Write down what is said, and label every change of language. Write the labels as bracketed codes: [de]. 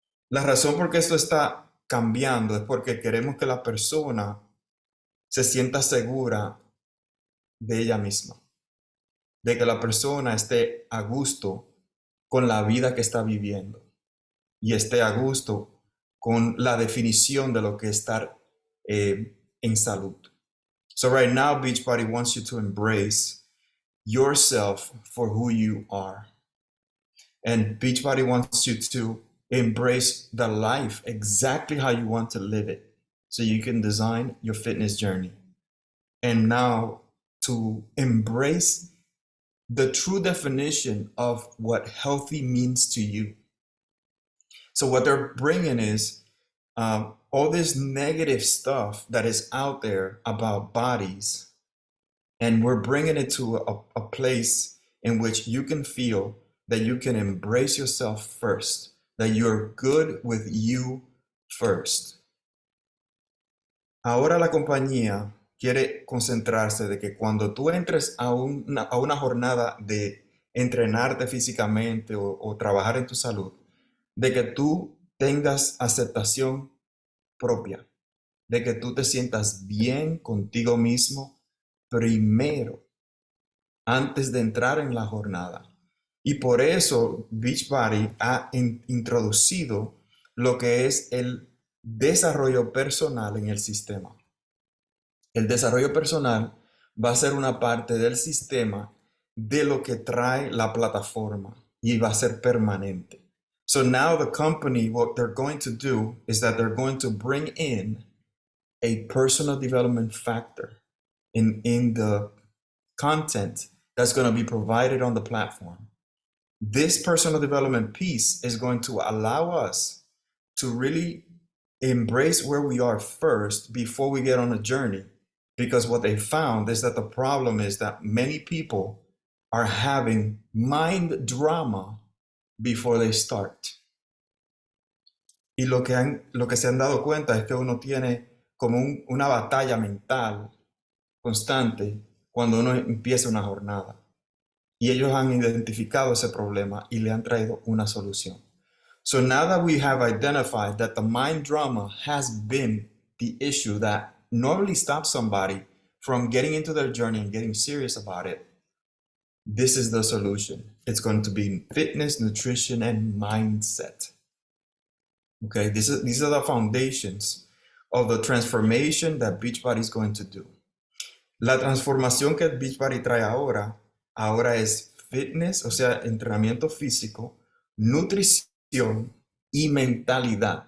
[es] La razón por qué esto está cambiando es porque queremos que la persona se sienta segura de ella misma, de que la persona esté a gusto con la vida que está viviendo y esté a gusto con la definición de lo que es estar en salud. [en] So right now, Beachbody wants you to embrace yourself for who you are. And Beachbody wants you to embrace the life exactly how you want to live it so you can design your fitness journey. And now to embrace the true definition of what healthy means to you. So what they're bringing is all this negative stuff that is out there about bodies, and we're bringing it to a place in which you can feel that you can embrace yourself first, that you're good with you first. [es] Ahora la compañía quiere concentrarse de que cuando tú entres a una jornada de entrenarte físicamente o trabajar en tu salud, de que tú tengas aceptación propia, de que tú te sientas bien contigo mismo primero, antes de entrar en la jornada. Y por eso Beachbody ha introducido lo que es el desarrollo personal en el sistema. El desarrollo personal va a ser una parte del sistema de lo que trae la plataforma y va a ser permanente. [en] So now the company, what they're going to do is that they're going to bring in a personal development factor in the content that's going to be provided on the platform. This personal development piece is going to allow us to really embrace where we are first before we get on a journey. Because what they found is that the problem is that many people are having mind drama before they start. [es] Y lo que se han dado cuenta es que uno tiene como una batalla mental constante cuando uno empieza una jornada. Y ellos han identificado ese problema y le han traído una solución. [en] So now that we have identified that the mind drama has been the issue that normally stops somebody from getting into their journey and getting serious about it, this is the solution. It's going to be fitness, nutrition, and mindset. Okay, these are the foundations of the transformation that Beachbody is going to do. [es] La transformación que Beachbody trae ahora es fitness, o sea, entrenamiento físico, nutrición y mentalidad.